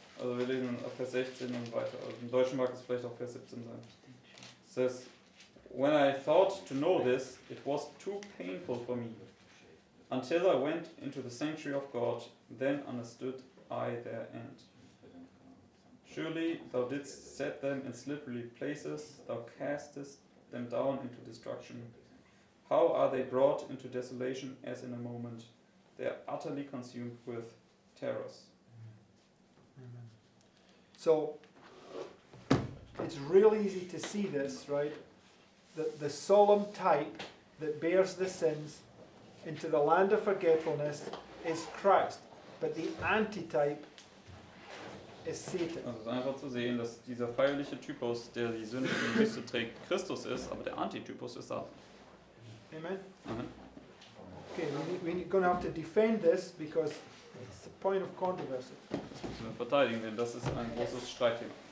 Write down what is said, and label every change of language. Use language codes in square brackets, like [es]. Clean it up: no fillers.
[de] Also wir lesen ab Vers 16 und weiter. Also im Deutschen mag es vielleicht auch Vers 17 sein. [en] It says, when I thought to know this, it was too painful for me. Until I went into the sanctuary of God, then understood I their end. Surely thou didst set them in slippery places, thou castest them down into destruction. How are they brought into desolation as in a moment? They are utterly consumed with terrors. So it's real easy to see this, right? The solemn type that bears the sins into the land of forgetfulness is Christ, but the antitype is Satan. [de] Also es ist einfach zu sehen, dass dieser feierliche Typus, der die Sünde in die Wüste trägt, Christus ist, aber der Antitypus ist Satan. [en] Amen? Amen. Okay, we're going to have to defend this because it's a point of controversy. [de] Das müssen wir verteidigen, denn das ist ein großes Streitthema.